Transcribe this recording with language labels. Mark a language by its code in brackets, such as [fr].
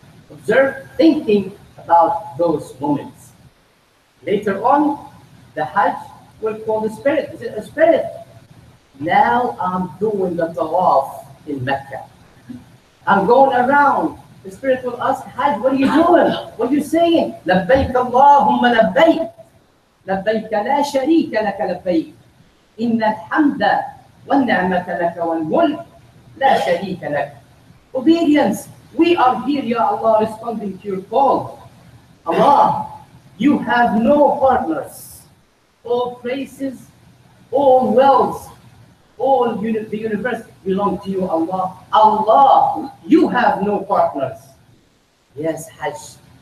[en] Observe, thinking about those moments. Later on, the Hajj will call the spirit. Is it a spirit? Now I'm doing the tawaf in Mecca. I'm going around. The spirit will ask, Hajj, what are you doing? What are you saying? [ar] لبيك اللهم لبيك لبيك لا شريك لك لبيك إن الحمد والنعمة لك والملك لا شريك لك. [en] Obedience. We are here, Ya Allah, responding to your call. Allah, you have no partners. All praises, all wealth, all the universe belong to you, Allah. Allah, you have no partners. Yes, Hajj.